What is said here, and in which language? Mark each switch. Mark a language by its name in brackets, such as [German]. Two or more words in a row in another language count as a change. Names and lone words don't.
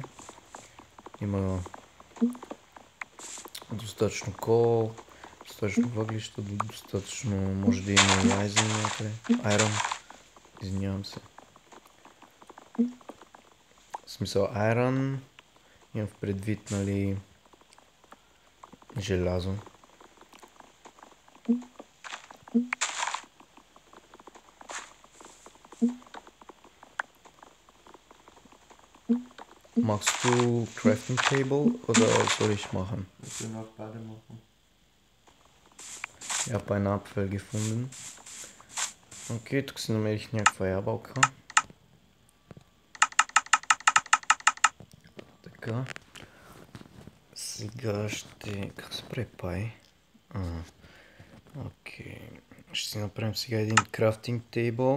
[Bulgarian] Има достатъчно кол, достатъчно въглища, достатъчно може да има и айзен някъде. Айрон, извинявам се. В смисъл айрон, имам в предвид, нали, желязо. [German] Magst du [English] Crafting Table [German] oder soll ich machen? Wir können auch beide machen. Ich habe einen Apfel gefunden. [Bulgarian] Окей, тук си намерих някаква ябълка. Така. Сега ще... Как се прави пай? Окей. Ще си направим сега един [English] crafting table.